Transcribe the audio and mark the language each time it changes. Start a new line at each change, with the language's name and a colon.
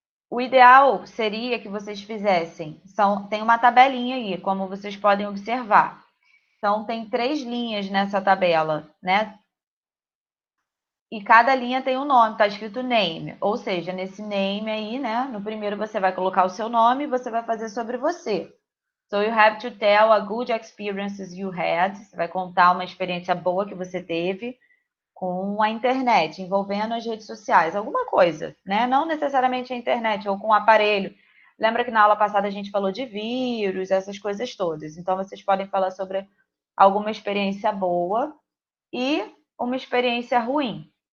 Portuguese: O ideal seria que vocês fizessem, tem uma tabelinha aí, como vocês podem observar. Então, tem 3 linhas nessa tabela, né? E cada linha tem um nome, está escrito name. Ou seja, nesse name aí, né? No primeiro você vai colocar o seu nome e você vai fazer sobre você.
English: So you have to tell a good experiences you had.
Portuguese: Você vai contar uma experiência boa que você teve com a internet, envolvendo as redes sociais, alguma coisa, né? Não necessariamente a internet ou com o aparelho. Lembra que na aula passada a gente falou de vírus, essas coisas todas. Então, vocês podem falar sobre alguma experiência boa e uma experiência ruim.